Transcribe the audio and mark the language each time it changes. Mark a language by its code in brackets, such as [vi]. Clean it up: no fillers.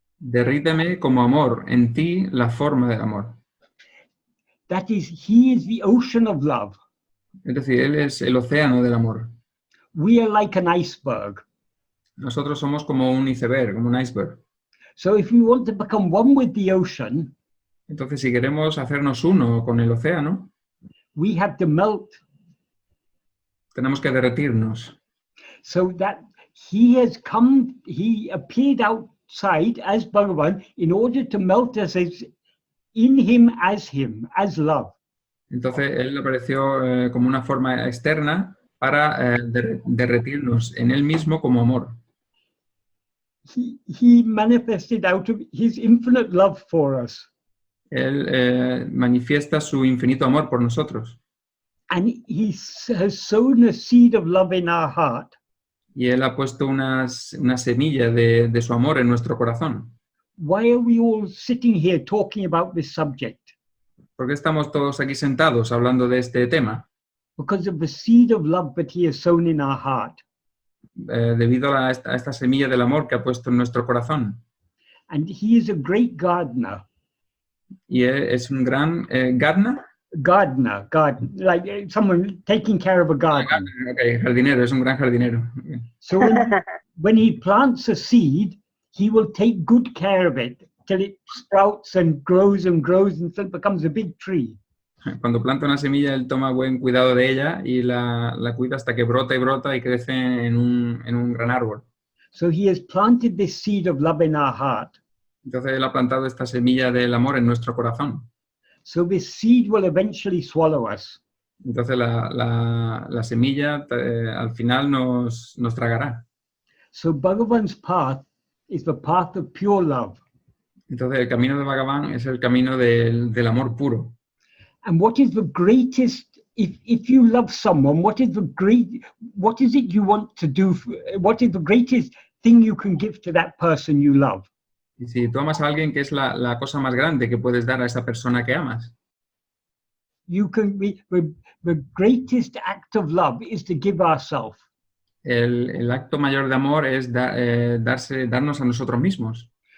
[es] Derríteme como amor, en ti la forma del amor. [en] That is, he is the ocean of love. [es] Es decir, él es el océano del amor. [en] We are like an iceberg. [es] Nosotros somos como un iceberg, como un iceberg. [en] So if we want to become one with the ocean, [es] entonces si queremos hacernos uno con el océano, [en] we have to melt. [es] Tenemos que derretirnos. [en] So that he appeared outside as Bhagavan in order to melt us in him, as love. [es] Entonces él apareció como una forma externa para derretirnos en él mismo como amor. [en] He manifested out of his infinite love for us. [es] Él manifiesta su infinito amor por nosotros. [en] And he has sown a seed of love in our heart. [es] Y él ha puesto una semilla de su amor en nuestro corazón. [en] Why are we all sitting here talking about this subject? [es] ¿Por qué estamos todos aquí sentados hablando de este tema? [en] Because of the seed of love that he has sown in our heart. [es] debido a esta semilla del amor que ha puesto en nuestro corazón. [en] And he is a great gardener. [es] Y es un gran gardener. [en] Gardener, like someone taking care of a garden. [es] Okay, jardinero, es un gran jardinero. [en] So when he plants a seed, he will take good care of it till it sprouts and grows until it becomes a big tree. [es] Cuando planta una semilla, él toma buen cuidado de ella y la cuida hasta que brota y brota y crece en un gran árbol. [en] So he has planted this seed of love in our heart. [es] Entonces él ha plantado esta semilla del amor en nuestro corazón. [en] So this seed will eventually swallow us. [es] Entonces la semilla al final nos tragará. [en] So Bhagavan's path is the path of pure love. [es] Entonces el camino de Bhagavan es el camino del amor puro. [en] And what is the greatest, if you love someone, what is it you want to do? What is the greatest thing you can give to that person you love? [es] Y si tú amas a alguien, ¿qué es la cosa más grande que puedes dar a esa persona que amas? [en] The greatest act of love is to give ourselves. [es] El acto mayor de amor es darnos a nosotros mismos.